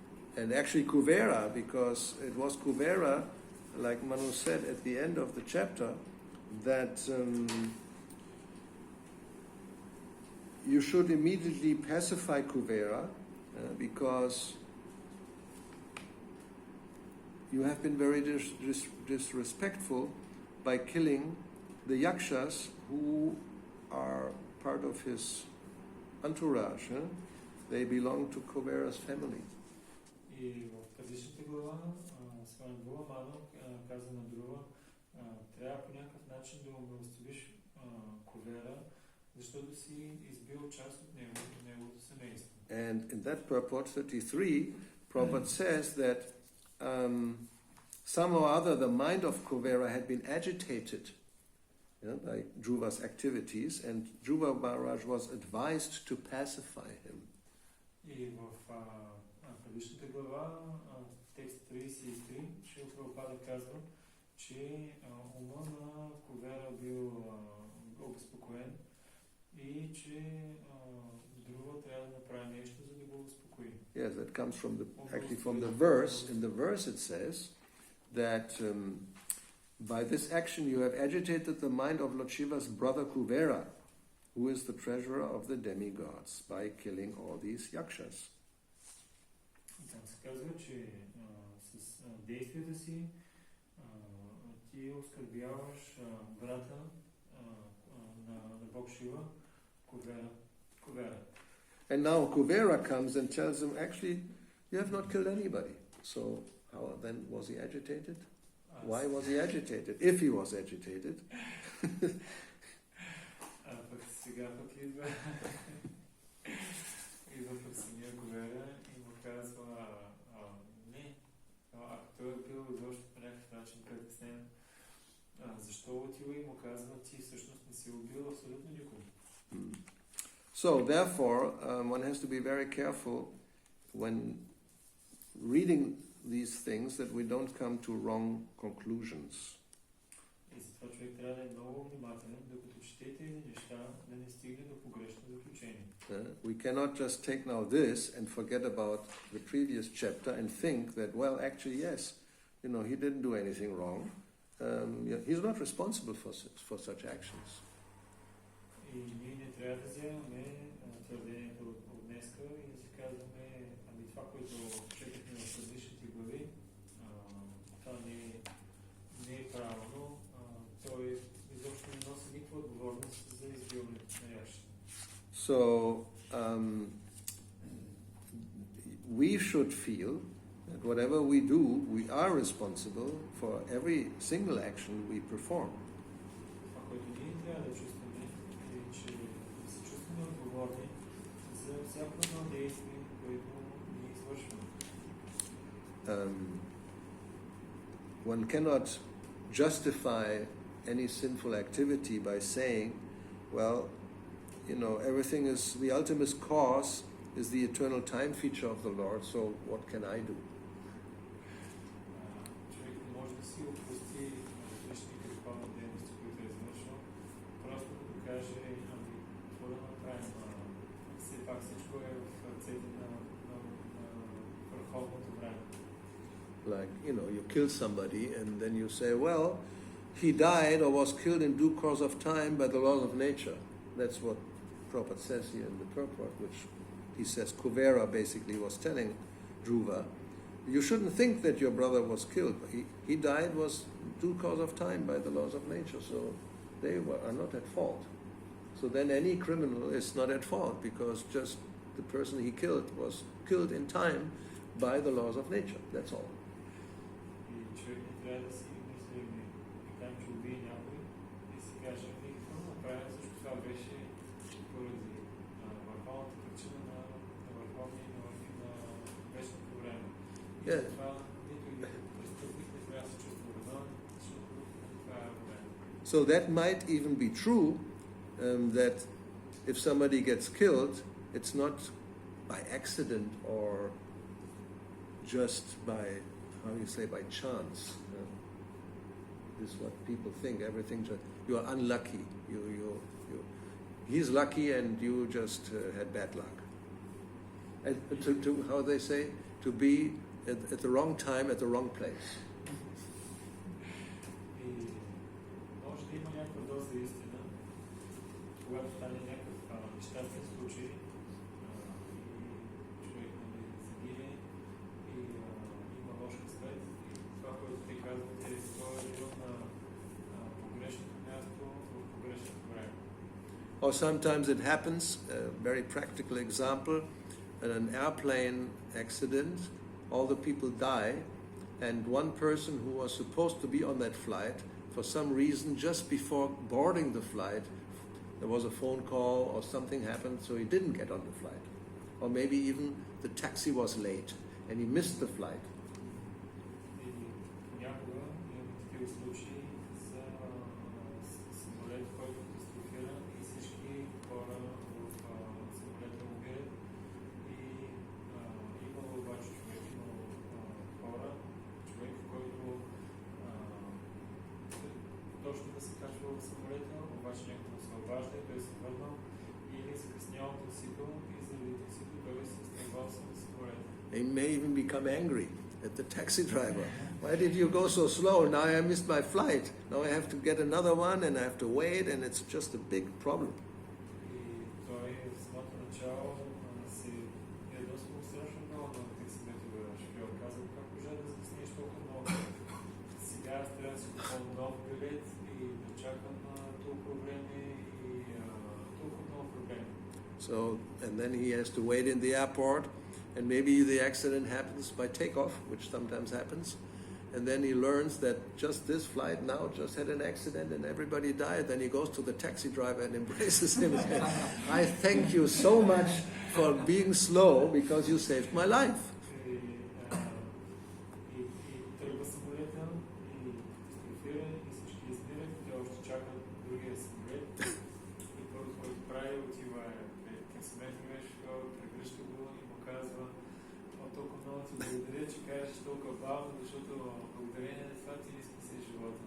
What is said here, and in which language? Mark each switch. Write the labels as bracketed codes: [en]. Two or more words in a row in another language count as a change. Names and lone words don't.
[en] And actually Kuvera, because it was Kuvera, like Manu said at the end of the chapter, that you should immediately pacify Kuvera because you have been very disrespectful by killing the yakshas who are part of his entourage. They belong to Kuvera's family. [bg] И в предишната глава, своя Друва Ману каза на Друва, трябва по някакъв начин да умилостивиш Кувера, защото си избил част от него, от неговото семейство. [en] And in that purport 33, Prabhupada says that somehow or other the mind of Kuvera had been agitated by Dhruva's activities, and Dhruva Maharaj was advised to pacify him. [bg] И в предишната глава, в текст 33, Шрила Прабхупада казва, че ума на Кувера бил обезпокоен и че Друва трябва да направи нещо, за да го успокои. [en] Yes, that comes from the verse. In the verse it says that by this action you have agitated the mind of Lord Shiva's brother Kuvera, who is the treasurer of the demigods, by killing all these yakshas. [bg] Там се казва, че с действията си ти оскърбяваш брата на Бог Шива, Кувера. [en] And now Kuvera comes and tells him, actually, you have not killed anybody. So how then was he agitated? Why was he agitated? If he was agitated. [bg] Пък сега идва пък самия Кувера и му казва, не, ако той е бил изобщо по някакъв начин притеснен, защо отива и му казва, ти всъщност не си убил абсолютно никой. [en] So therefore, one has to be very careful when reading these things that we don't come to wrong conclusions. [bg] И затова човек трябва да е много внимателен, докато чете тези неща, да не стигне до погрешно заключение. [en] We cannot just take now this and forget about the previous chapter and think that, well, actually, yes, he didn't do anything wrong. He's not responsible for such actions. [bg] И ние не трябва да вземаме твърдението от днеска и да си казваме, ами това, което четахме в предишните глави, това не е правилно. Той изобщо не носи никаква отговорност за избиването на ящите. [en] So, we should feel that whatever we do, we are responsible for every single action we perform. [bg] Това, което ние трябва да чувстваме, е, че се чувстваме отговорни за всяко едно действие, което ние извършваме. [en] One cannot justify any sinful activity by saying, well, everything is, the ultimate cause is the eternal time feature of the Lord, so what can I do? [bg] Човек не може да си отпусти различните греховни дейности, които е извършил, просто като каже, ами, какво да направим? Все пак всичко е в ръцете на върховното време. [en] Like, you kill somebody and then you say, well, he died or was killed in due course of time by the laws of nature. That's what Prabhupada says here in the purport, which he says Kuvera basically was telling Dhruva. You shouldn't think that your brother was killed. He died was due course of time by the laws of nature, so they are not at fault. So then any criminal is not at fault because just the person he killed was killed in time by the laws of nature. That's all. [bg] И човек не трябва да си мисли, така че убие някой и си каже, какво направя, защото това беше поради върховната причина на върховния и на вечното време. И това нито един престъпник не трябва да се чувства виновен, защото това е време. [en] So that might even be true, that if somebody gets killed, it's not by accident or just by, by chance. This is what people think. Everything you are unlucky. He's lucky and you just had bad luck. And to how they say, to be at the wrong time at the wrong place. [bg] И може да има някаква доза истина, когато стане някакъв нещастен случай и човек загине и има лош късмет и това, което ти казвате, той е бил на погрешното място в погрешното време. [en] Or sometimes it happens, a very practical example, in an airplane accident, all the people die, and one person who was supposed to be on that flight, for some reason, just before boarding the flight, there was a phone call or something happened, so he didn't get on the flight. Or maybe even the taxi was late, and he missed the flight. [bg] И понякога имаме такива случаи за самолет, който катастрофира и всички хора в самолета умират. И имало обаче човек, който точно да се качва в самолета, обаче някой се обажда и той се върнал или закъснял трусител и заради трусител той се стръгвал с самолета. [en] He may even become angry at the taxi driver. Why did you go so slow? Now I missed my flight. Now I have to get another one and I have to wait, and it's just a big problem. [bg] И той в самото начало си доста страшно много на таксиметровия шофьор. Казал, как може да закъснеш толкова много? Сега аз трябва да си купувам нов билет и да чакам толкова време и толкова много проблеми. [en] So, and then he has to wait in the airport, and maybe the accident happens by takeoff, which sometimes happens, and then he learns that just this flight now just had an accident and everybody died. Then he goes to the taxi driver and embraces him and says, I thank you so much for being slow because you saved my life. [bg] И тръгва самолета и катастрофира и всички измират, те още чакат другия самолет и първо, който прави, отива пред таксиметровия шофьор, прегръща го и му казва: толкова много ти благодаря, че кажеш толкова бавно, защото благодарение на това ти не спаси живота.